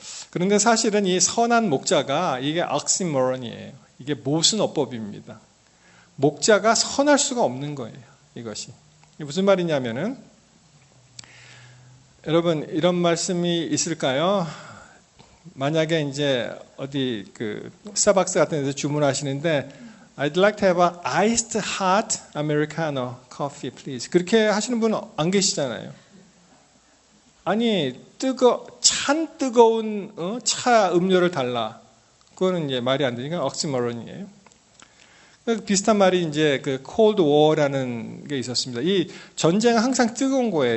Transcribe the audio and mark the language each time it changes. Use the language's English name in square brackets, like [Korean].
[Korean] 그런데 사실은 이 선한 목자가 이게 oksymoron이에요. 이게 모순어법입니다. 목자가 선할 수가 없는 거예요, 이것이. 이게 무슨 말이냐면은, 여러분, 이런 말씀이 있을까요? 만약에 이제 어디 스타벅스 같은 데서 주문하시는데, [English] I'd like to have an iced hot Americano coffee, please. [Korean] 그렇게 하시는 분은 안 계시잖아요. 아니, 찬 뜨거운 차 음료를 달라. 그거는 이제 말이 안 되니까 oksymoron이에요. 비슷한 말이 이제 cold war라는 게 있었습니다. 이 전쟁은 항상 뜨거운 거예요.